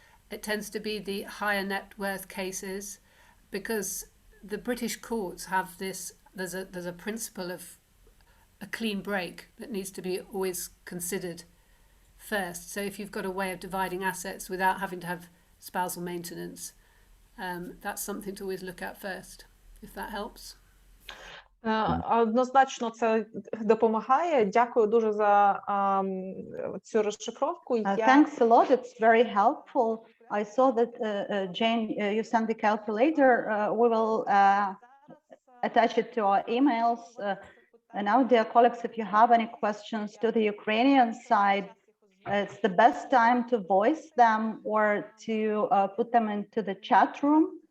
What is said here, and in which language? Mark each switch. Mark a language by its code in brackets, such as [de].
[en] It tends to be the higher net worth cases, because the British courts have this, there's a principle of a clean break that needs to be always considered first. So if you've got a way of dividing assets without having to have spousal maintenance, that's something to always look at first, if that helps. [uk] Однозначно це допомагає. Дякую дуже за цю розшифровку. [en] Thanks a lot. It's very helpful. I saw that Jane, you sent the calculator. We will attach it to our emails. And now, dear colleagues, if you have any questions to the Ukrainian side, it's the best time to voice them or to put them into the chat room.